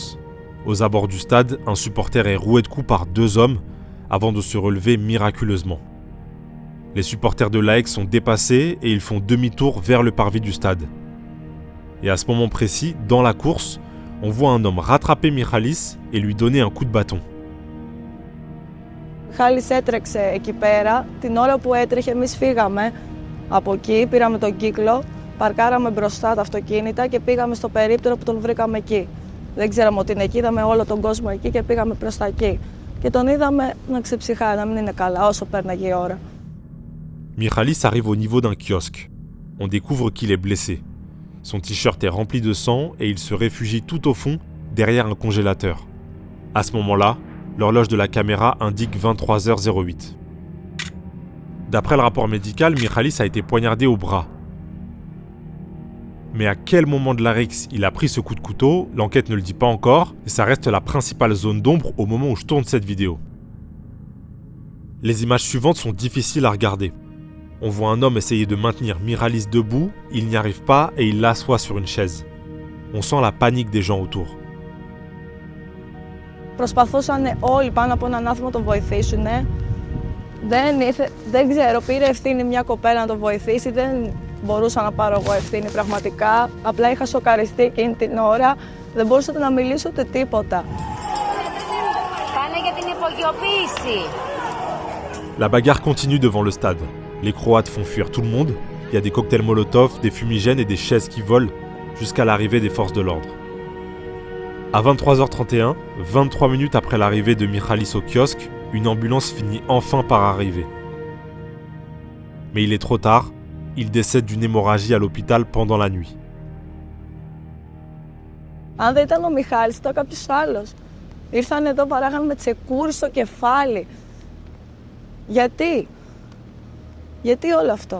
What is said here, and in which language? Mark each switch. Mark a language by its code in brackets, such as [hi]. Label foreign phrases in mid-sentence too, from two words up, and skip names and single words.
[fr] Aux abords du stade, un supporter est roué de coups par 2 hommes avant de se relever miraculeusement. Les supporters de l'AEK sont dépassés et ils font demi-tour vers le parvis du stade. Et à ce moment précis, dans la course, on voit un homme rattraper Michalis et lui donner un coup de bâton. [el] Michalis έτρεξε εκεί πέρα. Την ώρα που έτρεχε, εμείς φύγαμε από εκεί, πήραμε τον κύκλο, παρκάραμε μπροστά τα αυτοκίνητα και πήγαμε στο περίπτερο που τον βρήκαμε εκεί. Δεν ξέραμε ότι είναι εκεί, είδαμε όλο τον κόσμο εκεί και πήγαμε προς τα εκεί. Και τον είδαμε να ξεψυχάει, να μην είναι καλά όσο πέρναγε η ώρα. [fr] Michalis arrive au niveau d'un kiosque. On découvre qu'il est blessé. Son t-shirt est rempli de sang et il se réfugie tout au fond, derrière un congélateur. À ce moment-là, l'horloge de la caméra indique 23h08. D'après le rapport médical, Michalis a été poignardé au bras. Mais à quel moment de la rixe il a pris ce coup de couteau, l'enquête ne le dit pas encore, et ça reste la principale zone d'ombre au moment où je tourne cette vidéo. Les images suivantes sont difficiles à regarder. On voit un homme essayer de maintenir Michalis debout, il n'y arrive pas et il l'assoit sur une chaise. On sent la panique des gens autour. [el] Προσπαθούσαν όλοι πάνω από έναν άνθρωπο να τον βοηθήσουν. Δεν ξέρω, πήρε ευθύνη μια κοπέλα να τον βοηθήσει, δεν μπορούσα να πάρω εγώ ευθύνη πραγματικά. Απλά είχα σοκαριστεί εκείνη την ώρα, δεν μπορούσα να μιλήσω ούτε τίποτα. Κάνε για την υπογειοποίηση. [fr] La bagarre continue devant le stade. Les Croates font fuir tout le monde. Il y a des cocktails Molotov, des fumigènes et des chaises qui volent jusqu'à l'arrivée des forces de l'ordre. À 23h31, 23 minutes après l'arrivée de Michalis au kiosque, une ambulance finit enfin par arriver. Mais il est trop tard, il décède d'une hémorragie à l'hôpital pendant la nuit. [el] Αν δεν ήταν ο Μιχάλης, ήταν κάποιος άλλος. Ήρθαν εδώ, παράγαν με τσεκούρι στο κεφάλι. Γιατί όλο αυτό?